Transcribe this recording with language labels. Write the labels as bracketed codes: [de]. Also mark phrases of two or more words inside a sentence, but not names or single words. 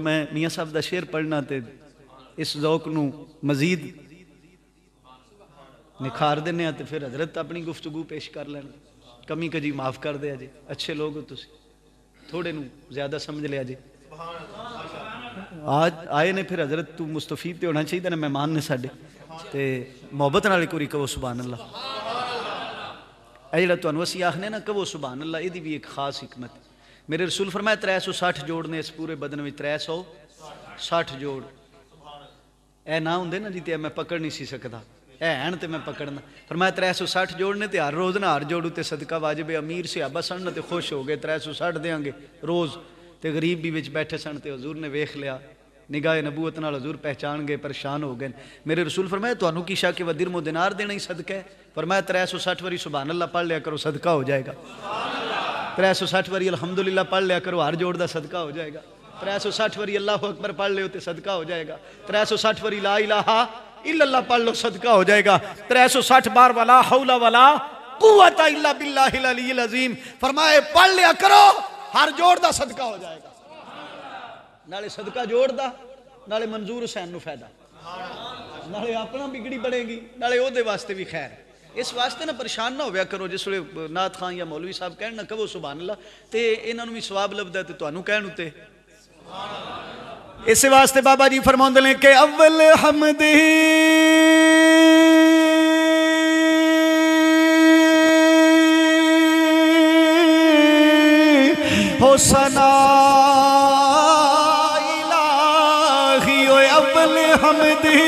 [pa] میں میاں صاحب دا شعر پڑھنا تے اس ذوق نو مزید نکھار دینے ہیں تے پھر حضرت اپنی گفتگو پیش کر لینا. کمی کجی معاف کر دیا جی، اچھے لوگ ہو تسی، تھوڑے نو زیادہ سمجھ لیا جی. آج آئے نے پھر حضرت تو مستفید تے ہونا چاہیے نا، مہمان نے ساڈے تے محبت نال کوئی کہو [ar] سبحان اللہ. [pa] اے جڑا تانوں اسی آکھنے نا کہو [ar] سبحان اللہ، [pa] ایدی بھی ایک خاص حکمت. میرے رسول فرمایا 360 جوڑ نے اس پورے بدن میں، 360 جوڑ. اے نہ ہوندے نا جی تے میں پکڑ نہیں سی سکدا، اے ہن تے میں پکڑنا. فرمایا 360 جوڑ نے تے ہر روز نہ ہر جوڑ تے صدقہ واجب. امیر صحابہ سن تے خوش ہو گئے 360 دیاں گے روز. تے غریب بھی وچ بیٹھے سن تے حضور نے ویکھ لیا، نگاہ نبوت نال حضور پہچان گئے، پریشان ہو گئے. میرے رسول فرمایا تانوں کی شک ہے درہم و دینار دینا ہی صدقہ ہے؟ فرمایا 360 واری [ar] سبحان اللہ [pa] پڑھ لیا کرو صدقہ ہو جائے گا. 360 واری الحمدللہ پڑھ لیا کرو ہر جوڑ دا صدقہ ہو جائے گا. 360 واری [ar] اللہ اکبر [pa] پڑھ لے تے صدقہ ہو جائے گا. 360 واری [ar] لا الہ الا اللہ [pa] پڑھ لو صدقہ ہو جائے گا. 360 بار [ar] ولا حول ولا قوت الا باللہ العلی العظیم [pa] فرمائے پڑھ لیا کرو ہر جوڑ دا صدقہ ہو جائے گا. نالے صدقہ جوڑ دا، نالے منظور حسین نو فائدہ، نالے اپنا بگڑی بڑھے گی، نالے او دے واسطے بھی خیر. اس واسطے نہ پریشان نہ ہویا کرو جس ویلے نعت خان یا مولوی صاحب کہن نہ کہو [ar] سبحان اللہ [pa] تے انہاں نوں بھی ثواب لبدا تے تانوں کہن اُتے. اس واسطے بابا جی فرماندے نے کہ اول حمد ہو ثنا الہی، اول حمد